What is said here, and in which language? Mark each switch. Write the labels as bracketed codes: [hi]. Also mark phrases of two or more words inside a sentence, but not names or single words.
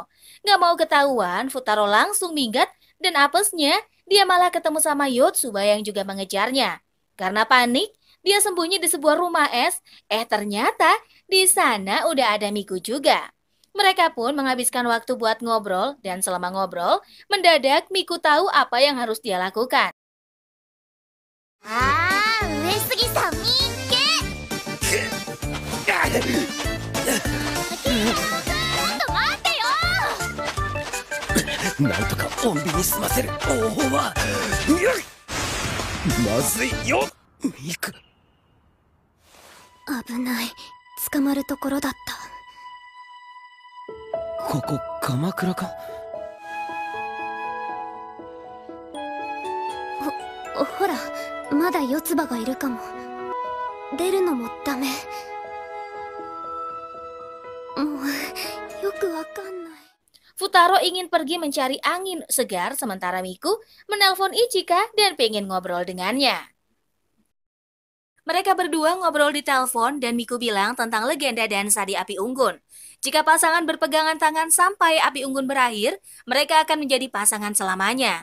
[id] Nggak mau ketahuan, Futaro langsung minggat dan apesnya dia malah ketemu sama Yotsuba yang juga mengejarnya. Karena panik, dia sembunyi di sebuah rumah es. Ternyata di sana udah ada Miku juga. Mereka pun menghabiskan waktu buat ngobrol dan selama ngobrol, mendadak Miku tahu apa yang harus dia lakukan. [ja] 上杉さん見っけ。もっと待ってよ。なんとか穏便に済ませる方法はまずいよミク。危ない。捕まるところだった。ここ鎌倉か。ほら、まだ四つ葉がいるかも。出るのもダメ。もうよくわかんない。 [id] Futaro ingin pergi mencari angin segar sementara Miku menelpon Ichika dan pengen ngobrol dengannya. Mereka berdua ngobrol di telepon dan Miku bilang tentang legenda dansa di api unggun. Jika pasangan berpegangan tangan sampai api unggun berakhir, mereka akan menjadi pasangan selamanya.